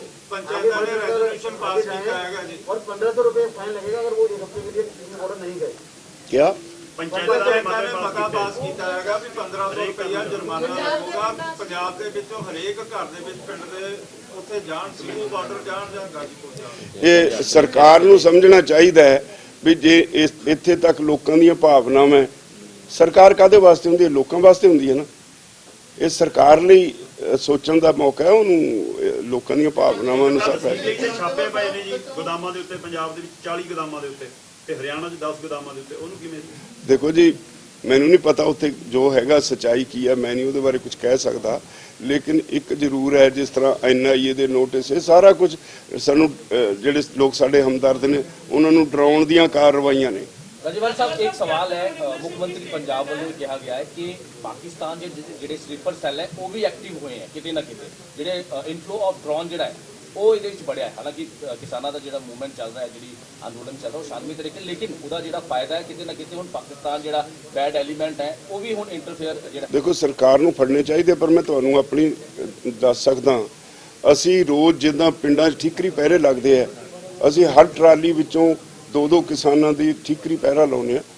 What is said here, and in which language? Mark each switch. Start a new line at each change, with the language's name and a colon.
Hindi: पंचायत ने resolution pass किया है जी और 1500 रुपए फाइन लगेगा अगर वो एक हफ्ते के लिए किसी ऑर्डर नहीं गए। क्या पंचायत ने मता पास किया है भी 1500 रुपया जुर्माना लगेगा।
Punjabi: पंजाब ਦੇ ਵਿੱਚੋਂ ਹਰੇਕ ਘਰ ਦੇ ਵਿੱਚ ਪਿੰਡ ਦੇ ਉੱਥੇ ਜਾਣ, ਸਿੰਗੂ ਬਾਰਡਰ ਜਾਣ ਜਾਂ ਗਾਜੀਪੁਰ ਜਾਣ। ਇਹ ਸਰਕਾਰ ਨੂੰ ਸਮਝਣਾ ਚਾਹੀਦਾ ਹੈ ਵੀ ਜੇ ਇੱਥੇ ਤੱਕ ਲੋਕਾਂ ਦੀਆਂ ਭਾਵਨਾਵਾਂ, ਸਰਕਾਰ ਕਾਹਦੇ ਵਾਸਤੇ ਹੁੰਦੀ ਹੈ? ਲੋਕਾਂ ਵਾਸਤੇ ਹੁੰਦੀ ਹੈ ਨਾ। ਇਹ ਸਰਕਾਰ ਲਈ ਸੋਚਣ ਦਾ ਮੌਕਾ ਹੈ, ਉਹਨੂੰ ਲੋਕਾਂ ਦੀਆਂ ਭਾਵਨਾਵਾਂ ਅਨੁਸਾਰ ਦਿੱਲੀ 'ਚ ਛਾਪੇ ਪਏ ਨੇ ਜੀ ਗੋਦਾਮਾਂ ਦੇ ਉੱਤੇ, ਪੰਜਾਬ ਦੇ ਵਿੱਚ 40 ਗੋਦਾਮਾਂ ਦੇ ਉੱਤੇ ਤੇ ਹਰਿਆਣਾ 'ਚ 10 ਗੋਦਾਮਾਂ ਦੇ ਉੱਤੇ, ਉਹਨੂੰ ਕਿਵੇਂ? ਦੇਖੋ ਜੀ, ਮੈਨੂੰ ਨਹੀਂ ਪਤਾ ਉੱਥੇ ਜੋ ਹੈਗਾ ਸੱਚਾਈ ਕੀ ਹੈ, ਮੈਂ ਨਹੀਂ ਉਹਦੇ ਬਾਰੇ ਕੁਝ ਕਹਿ ਸਕਦਾ। ਲੇਕਿਨ ਇੱਕ ਜ਼ਰੂਰ ਹੈ, ਜਿਸ ਤਰ੍ਹਾਂ NIA ਦੇ ਨੋਟਿਸ, ਇਹ ਸਾਰਾ ਕੁਝ ਸਾਨੂੰ ਜਿਹੜੇ ਲੋਕ ਸਾਡੇ ਹਮਦਰਦ ਨੇ ਉਹਨਾਂ ਨੂੰ ਡਰਾਉਣ ਦੀਆਂ ਕਾਰਵਾਈਆਂ ਨੇ।
Hindi: राजेवाल साहब, एक सवाल है, मुख्यमंत्री पंजाब वालों कहा गया है कि पाकिस्तान के ਜਿਹੜੇ स्लीपर सैल है वो भी एक्टिव
Punjabi: ਹੋਏ ਹੈ ਕਿਤੇ ਨਾ ਕਿਤੇ। ਜਿਹੜੇ ਇਨਫਲੋ ਆਫ ਡਰੋਨ ਜਿਹੜਾ ਹੈ ਉਹ ਇਹਦੇ ਵਿੱਚ ਬੜਿਆ ਹੈ। ਹਾਲਾਂਕਿ ਕਿਸਾਨਾਂ ਦਾ ਜਿਹੜਾ ਮੂਵਮੈਂਟ ਚੱਲ ਰਿਹਾ ਹੈ, ਜਿਹੜੀ ਅੰਦੋਲਨ ਚੱਲ ਰਿਹਾ, ਉਹ ਸ਼ਾਂਤਮਈ ਤਰੀਕੇ, ਲੇਕਿਨ ਉਹਦਾ ਜਿਹੜਾ ਫਾਇਦਾ ਹੈ ਕਿਤੇ ਨਾ ਕਿਤੇ ਹੁਣ ਪਾਕਿਸਤਾਨ ਜਿਹੜਾ ਬੈਡ ਐਲੀਮੈਂਟ ਹੈ ਉਹ ਵੀ ਹੁਣ ਇੰਟਰਫੇਅਰ ਜਿਹੜਾ। ਦੇਖੋ, ਸਰਕਾਰ ਨੂੰ ਫੜਨੇ ਚਾਹੀਦੇ, ਪਰ ਮੈਂ ਤੁਹਾਨੂੰ ਆਪਣੀ ਦੱਸ ਸਕਦਾ, ਅਸੀਂ ਰੋਜ਼ ਜਿੱਦਾਂ ਪਿੰਡਾਂ 'ਚ ਠੀਕਰੀ ਪਹਿਰੇ ਲੱਗਦੇ ਆ, ਅਸੀਂ ਹਰ ਟਰਾਲੀ ਵਿੱਚੋਂ 2-2 ਕਿਸਾਨਾਂ ਦੀ ਠੀਕਰੀ ਪਹਿਰਾ ਲਾਉਂਦੇ ਆ।